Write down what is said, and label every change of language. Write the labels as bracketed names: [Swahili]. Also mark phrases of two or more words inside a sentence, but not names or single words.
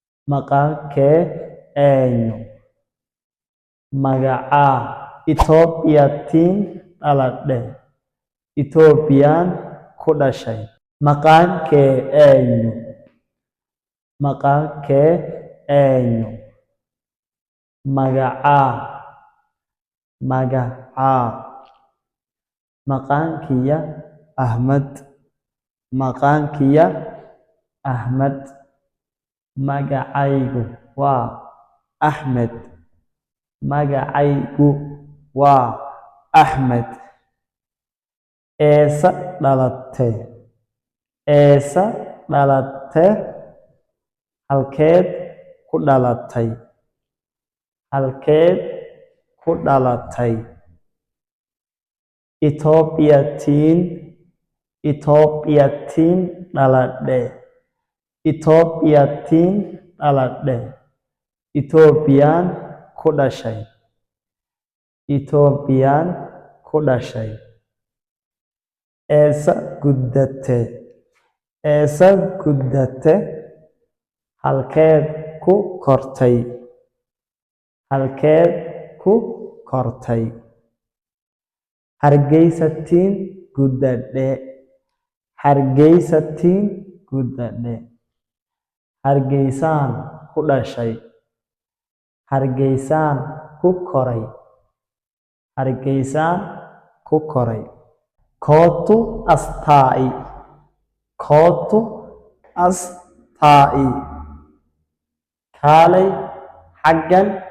[Oromo] maqaan kee eenyu magacaa Itoophiyaattiin dhaladhe [Somali] Itoophiyaan ku dhashay [Oromo] maqaan kee eenyu maqaan kee eenyu magacaa maqaan kiyya Ahmad maqaan kiyya Ahmad [Somali] magacaygu waa Ahmed magacaygu waa Ahmed [Oromo] eesa [Somali] dhalatay halkeed ku dhalatay [Oromo] Itoophiyaattiin dhaladhe [Somali] Itoophiyaan ku dhashay [Oromo] eessa guddate [Somali] halkeed ku kortay Hargeysattiin guddadhe Hargeysaan ku dhashay Hargeysaan ku koray [Oromo] kootu astaa'i [Somali] kaalay xaggan